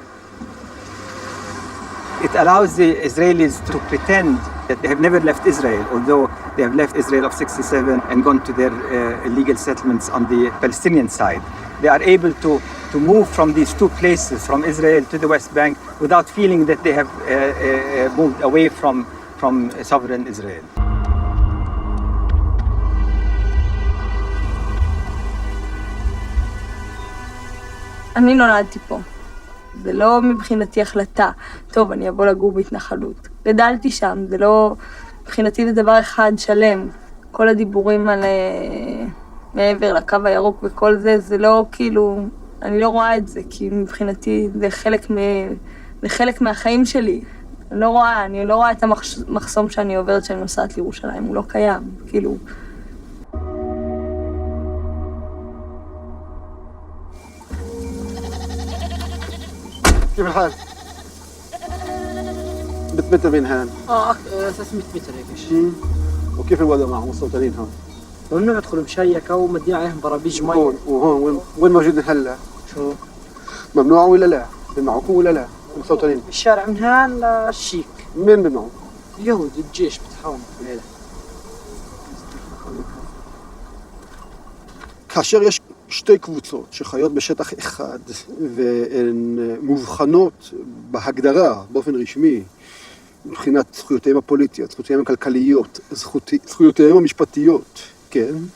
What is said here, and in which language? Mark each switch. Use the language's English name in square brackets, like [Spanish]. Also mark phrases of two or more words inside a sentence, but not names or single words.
[English] It allows the Israelis to pretend that they have never left Israel, although they have left Israel of 1967 and gone to their illegal settlements on the Palestinian side. They are able to move from these 2 places, from Israel to the West Bank, without feeling that they have moved away from sovereign Israel. [Hebrew] אני נולדתי פה. זה לא מבחינתי החלטה. טוב, אני אבוא לגור בהתנחלות. גדלתי שם, זה לא... מבחינתי זה דבר אחד שלם. כל הדיבורים על מעבר לקו הירוק וכל זה, זה לא כאילו... אני לא רואה את זה, כי מבחינתי זה חלק מהחיים שלי. אני לא רואה את המחסום שאני עוברת כשאני נוסעת לירושלים, הוא לא קיים, כאילו... [Arabic] كيف الحال؟ بتمتى من هان؟ 300 متر هيك. وكيف الوضع معهم السلطانيين هون؟ ممنوع يدخلوا مشيكة ومدين عليهم برابيج مي. وهون وين موجودين هلا؟ شو؟ ممنوع ولا لا؟ بمنعوكم ولا لا؟ المستوطنين؟ بالشارع من هان للشيك. مين بمنعوا؟ اليهود الجيش بتحاوم في الليلة. [Hebrew] כאשר יש 2 קבוצות שחיות בשטח אחד והן מובחנות בהגדרה באופן רשמי מבחינת זכויותיהם הפוליטיות, זכויותיהם הכלכליות, זכויותיהם המשפטיות, כן?